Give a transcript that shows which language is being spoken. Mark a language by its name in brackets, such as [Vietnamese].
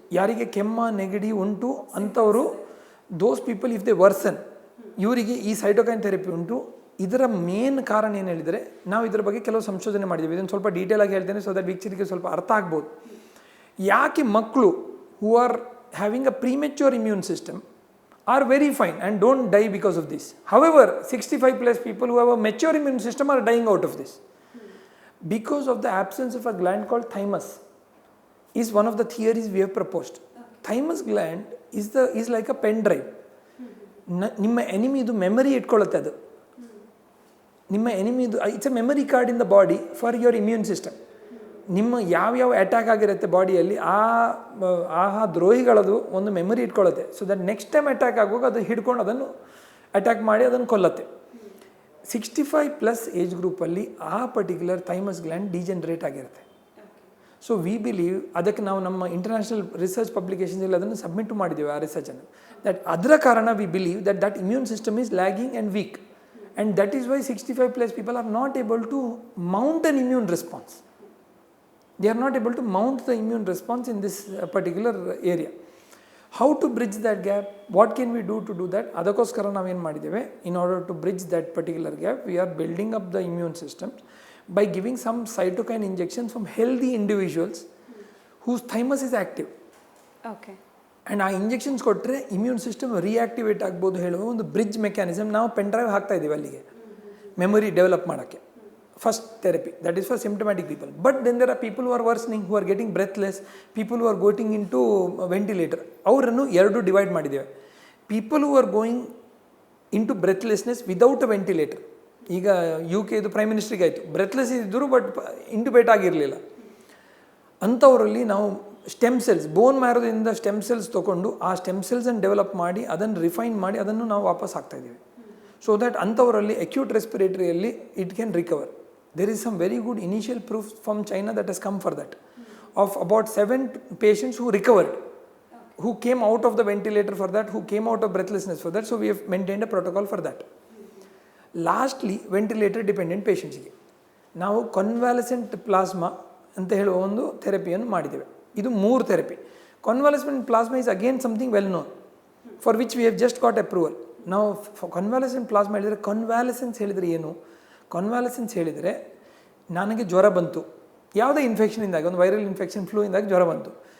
[Kannada] ಯಾರಿಗೆ ಕೆಮ್ಮ ನೆಗಡಿ ಉಂಟು ಅಂಥವರು, [English] those people if they worsen, [Kannada] ಇವರಿಗೆ ಈ ಸೈಟೋಕೈನ್ ಥೆರಪಿ ಉಂಟು. ಇದರ ಮೇನ್ ಕಾರಣ ಏನು ಹೇಳಿದರೆ, ನಾವು ಇದರ ಬಗ್ಗೆ ಕೆಲವು ಸಂಶೋಧನೆ ಮಾಡಿದ್ದೀವಿ. ಇದನ್ನು ಸ್ವಲ್ಪ ಡೀಟೇಲ್ ಆಗಿ ಹೇಳ್ತೇನೆ [English] so that [Kannada] ವೀಕ್ಷಕರಿಗೆ ಸ್ವಲ್ಪ ಅರ್ಥ ಆಗ್ಬೋದು. ಯಾಕೆ ಮಕ್ಕಳು [English] Who are having a premature immune system are very fine and don't die because of this. However, 65+ people who have a mature immune system are dying out of this because of the absence of a gland called thymus. Is one of the theories we have proposed. Thymus gland is like a pen drive. [Kannada] ನಿಮ್ಮ enemy ಇದು memory ಇಟ್ಕೊಳ್ಳುತ್ತೆ. ಅದು ನಿಮ್ಮ enemy ಇದು [English] it's a memory card in the body for your immune system. [Kannada] ನಿಮ್ಮ ಯಾವ attack ಆಗಿರುತ್ತೆ ಬಾಡಿಯಲ್ಲಿ ಆ ದ್ರೋಹಿಗಳದು ಒಂದು memory ಇಟ್ಕೊಳ್ಳುತ್ತೆ. [English] so that next time [Kannada] attack ಆಗುವಾಗ ಅದು ಹಿಡ್ಕೊಂಡು ಅದನ್ನು ಅಟ್ಯಾಕ್ ಮಾಡಿ ಅದನ್ನು ಕೊಲ್ಲುತ್ತೆ. 65+ ಏಜ್ ಗ್ರೂಪಲ್ಲಿ ಆ ಪರ್ಟಿಕ್ಯುಲರ್ ಥೈಮಸ್ ಗ್ಲ್ಯಾಂಡ್ ಡಿಜೆನರೇಟ್ ಆಗಿರುತ್ತೆ. [English] so we believe, [Kannada] ಅದಕ್ಕೆ ನಾವು ನಮ್ಮ ಇಂಟರ್ನ್ಯಾಷನಲ್ ರಿಸರ್ಚ್ ಪಬ್ಲಿಕೇಶನ್ಸಲ್ಲಿ ಅದನ್ನು ಸಬ್ಮಿಟ್ ಮಾಡಿದ್ದೇವೆ ಆ ರಿಸರ್ಚನ್ನು. [English] that [Kannada] ಅದರ ಕಾರಣ [English] We believe that immune system is lagging and weak, and that is why 65+ people are not able to mount an immune response. They are not able to mount the immune response in this particular area. How to bridge that gap? What can we do to do that? [Kannada] ಅದಕ್ಕೋಸ್ಕರ ನಾವೇನು ಮಾಡಿದ್ದೇವೆ, [English] in order to bridge that particular gap, we are building up the immune system by giving some cytokine injections from healthy individuals whose thymus is active. Okay. [Kannada] And ಆ injections ಕೊಟ್ಟರೆ immune system reactivate ಆಗ್ಬೋದು ಹೇಳುವ ಒಂದು bridge mechanism ನಾವು pen drive ಹಾಕ್ತಾ ಇದ್ದೀವಿ ಅಲ್ಲಿಗೆ, memory develop ಮಾಡೋಕ್ಕೆ. [English] First therapy, that is for symptomatic people. But then there are people who are worsening, who are getting breathless, people who are going into ventilator. [Kannada] ಅವರನ್ನು ಎರಡು divide ಮಾಡಿದ್ದೇವೆ. [English] People who are going into breathlessness without a ventilator. [Kannada] ಈಗ UK ಇದು prime ಮಿನಿಸ್ಟ್ರಿಗೆ ಆಯಿತು, breathless ಇದ್ದರು but ಇಂಟುಬೇಟ್ ಆಗಿರಲಿಲ್ಲ. ಅಂಥವರಲ್ಲಿ ನಾವು stem cells, ಬೋನ್ ಮ್ಯಾರೋದಿಂದ stem cells ತೊಗೊಂಡು ಆ ಸ್ಟೆಮ್ ಸೆಲ್ಸನ್ನು ಡೆವಲಪ್ ಮಾಡಿ ಅದನ್ನು ರಿಫೈನ್ ಮಾಡಿ ಅದನ್ನು ನಾವು ವಾಪಸ್ ಹಾಕ್ತಾಯಿದ್ದೀವಿ. [English] so that [Kannada] ಅಂಥವರಲ್ಲಿ acute ರೆಸ್ಪಿರೇಟರಿಯಲ್ಲಿ [English] It can recover. There is some very good initial proof from China that has come for that, of about 7 patients who recovered, who came out of the ventilator for that, who came out of breathlessness for that. So we have maintained a protocol for that. Lastly, ventilator dependent patients [Kannada] ಗೆ ನಾವು ಕನ್ವಾಲೆಸೆಂಟ್ plasma ಅಂತ ಹೇಳುವ ಒಂದು ಥೆರಪಿಯನ್ನು ಮಾಡಿದ್ದೇವೆ. ಇದು 3 therapy. [English] Convalescent plasma is again something well known for which we have just got approval. [Kannada] ನಾವು ಕನ್ವಾಲೆಸೆಂಟ್ plasma ಹೇಳಿದರೆ, ಕನ್ವಾಲೆಸೆನ್ಸ್ ಹೇಳಿದರೆ ಏನು? ಕನ್ವಾಲೆಸೆನ್ಸ್ ಹೇಳಿದರೆ, ನನಗೆ ಜ್ವರ ಬಂತು, ಯಾವುದೇ ಇನ್ಫೆಕ್ಷನಿಂದಾಗಿ, ಒಂದು ವೈರಲ್ ಇನ್ಫೆಕ್ಷನ್ ಫ್ಲೂಯಿಂದಾಗಿ ಜ್ವರ ಬಂತು.